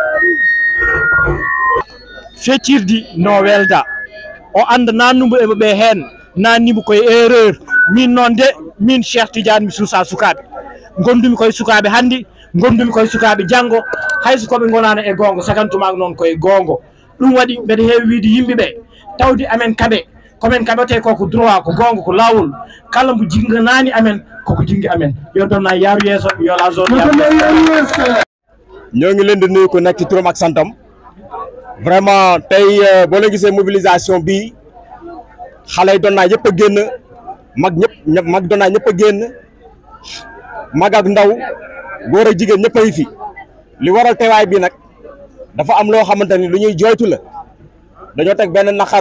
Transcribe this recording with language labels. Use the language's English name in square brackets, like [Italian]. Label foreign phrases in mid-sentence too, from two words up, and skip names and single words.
[Fula] feccirdi no welda o anda nannumo eɓe ɓe hen nannimo koye erreur min noon de min Cheikh Tidiane mi suusa sukaɓe gondumi koye sukaɓe hannde gondumi koye sukaɓe janggo hayso koɓe gonano e gonga sagantuma noon koye gongo ɗum waɗi mbeɗa heewi wiide yimɓeɓe tawde amen kaɓe komin kaɓete koko droit ko gonga ko lawol kala mo jingganani amen koko jinggi amen yo donna yaaru yeeso yo [French] la zone [Wolof] ñoo ngi leen di nuyu ko nekk ci turam ak santam vraiment tey boo leen gisee mobilisation bi xale yi doon naa yëpp a génn mag doon naa ñëpp a génn mag ak ndaw góor ak jigéen ñëpp a ngi fi li waral teewaay bi nag dafa am loo xamante ni lu ñuy jooytu la dañoo teg benn naqar